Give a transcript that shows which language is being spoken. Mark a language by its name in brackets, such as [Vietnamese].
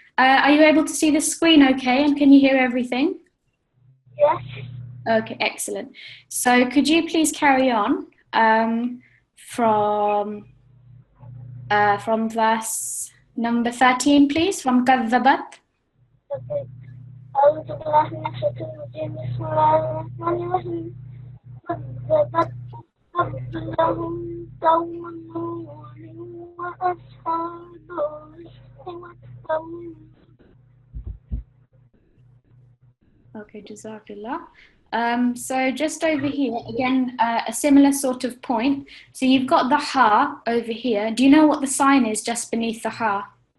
[English] Are you able to see the screen okay? And can you hear everything? Yes. Okay, excellent. So could you please carry on from verse number 13, please, from كذبت. Okay. [Arabic] أعوذ بالله من الشيطان الرجيم بسم الله الرحمن الرحيم كذبت قبلهم قوم نوح وأصحاب الرس والثمود. [English] Okay, Jazakallah. So just over here, again, a similar sort of point. So you've got the ha over here. Do you know what the sign is just beneath the ha?